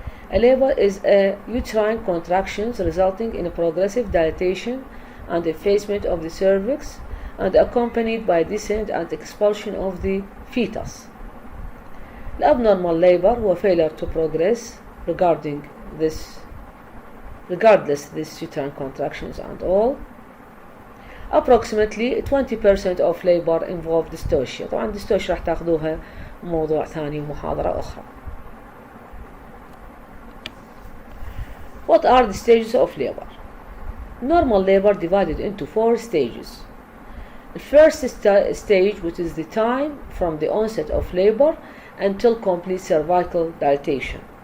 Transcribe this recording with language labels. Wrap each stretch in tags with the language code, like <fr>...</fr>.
<en>A labor is a uterine contractions resulting in a progressive dilatation and effacement of the cervix, and accompanied by descent and expulsion of the fetus. الabnormal labor هو failure to progress regardless this uterine contractions and all. Approximately 20% of labor involve dystocia.</en> <ar>طبعا dystocia راح تاخذوها موضوع ثاني ومحاضرة أخرى.</ar> <en>What are the stages of labor? Normal labor divided into 4 stages. The first stage, which is the time from the onset of labor until complete cervical dilatation.</en>